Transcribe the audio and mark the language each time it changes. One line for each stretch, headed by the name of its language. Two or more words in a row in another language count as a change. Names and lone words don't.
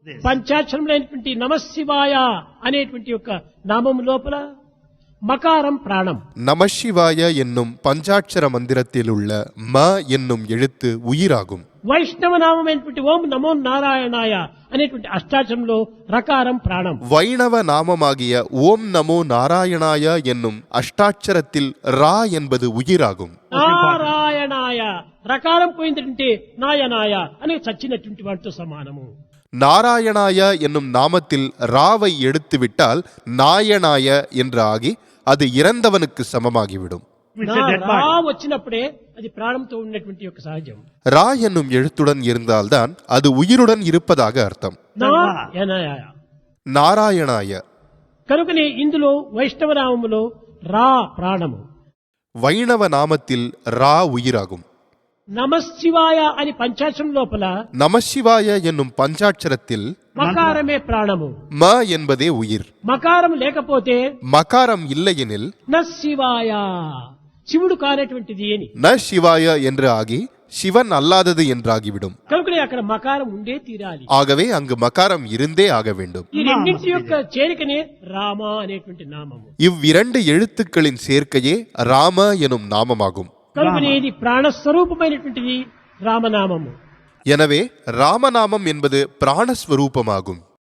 Telugu: పంచాక్షరములైనటువంటి నమశివాయ అనేటువంటి యొక్క నామం లోపల
Tamil: மகாரம் பிராணம். நமசிவாய என்னும் பஞ்சாட்சர மந்திரத்தில் உள்ள ம என்னும் எழுத்து உயிராகும்.
Telugu: వైష్ణవ నామమైనటువంటి ఓం నమో నారాయణాయ అనేటువంటి అష్టాక్షరంలో రకారం ప్రాణం.
Tamil: வைணவ நாமமாகிய ஓம் நமோ நாராயணாய என்னும் அஷ்டாட்சரத்தில் ரா என்பது உயிராகும்.
Telugu: నారాయణాయ రకారం పోయిందంటే నాయనాయ అని చచ్చినటువంటి వాటితో సమానము.
Tamil: நாராயணாய என்னும் நாமத்தில் ராவை எடுத்துவிட்டால் நாயனாய என்று ஆகி அது இறந்தவனுக்கு சமமாகிவிடும்.
Telugu: రా వచ్చినప్పుడే అది ప్రాణంతో ఉన్నటువంటి యొక్క సహజం.
Tamil: ரா என்னும் எழுத்துடன் இருந்தால்தான் அது உயிருடன் இருப்பதாக அர்த்தம். நாராயணாய.
Telugu: కనుకనే ఇందులో వైష్ణవ నామములో రా ప్రాణము,
Tamil: வைணவ நாமத்தில் ரா உயிராகும்.
Telugu: నమశివాయ అని పంచాక్షరం లోపల
Tamil: நமசிவாய என்னும் பஞ்சாட்சரத்தில்
Telugu: మకారమే ప్రాణము.
Tamil: ம என்பதே உயிர்.
Telugu: మకారం లేకపోతే
Tamil: மகாரம் இல்லையெனில்
Telugu: న శివాయ శివుడు కానటువంటిది అని,
Tamil: ந சிவாய என்று ஆகி சிவன் அல்லாதது என்றாகிவிடும்.
Telugu: కనుకనే అక్కడ మకారం ఉండే తీరాలి.
Tamil: ஆகவே அங்கு மகாரம் இருந்தே ஆக வேண்டும்.
Telugu: ఈ రెండింటి యొక్క చేరికనే రామ అనేటువంటి నామము.
Tamil: இவ்விரண்டு எழுத்துக்களின் சேர்க்கையே ராம எனும் நாமமாகும்.
Telugu: కనుకనే ఇది ప్రాణస్వరూపమైనటువంటిది రామనామము.
Tamil: எனவே ராமநாமம் என்பது பிராணஸ்வரூபமாகும்.